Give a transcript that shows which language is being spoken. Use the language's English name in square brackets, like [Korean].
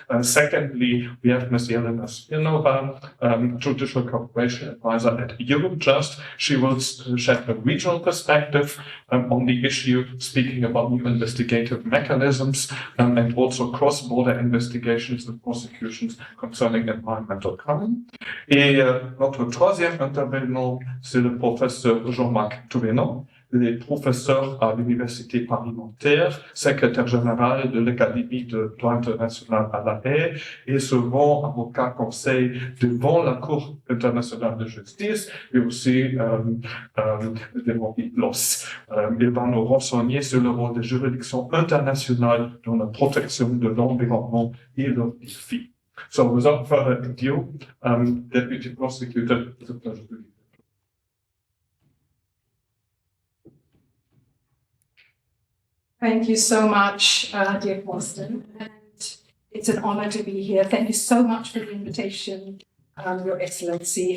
[English] Secondly, we have Ms. Jelena Smirnova, Judicial Cooperation Advisor at Eurojust. She will shed a regional perspective on the issue, speaking about new investigative mechanisms and also cross-border investigations and prosecutions concerning environmental crime. [French] Et notre troisième intervenant, c'est le professeur Jean-Marc Touvenon. Il est professeur à l'Université Paris-Nanterre, secrétaire général de l'Académie de droit international à la Haye et souvent avocat conseil devant la Cour internationale de justice et aussi devant l'IPLOS. Il va nous renseigner sur le rôle des juridictions internationales dans la protection de l'environnement et leurs défis. [English] So without further ado, Deputy Prosecutor, it's a pleasure to be here. Thank you so much, dear Boston, and it's an honor to be here. Thank you so much for the invitation, Your Excellency.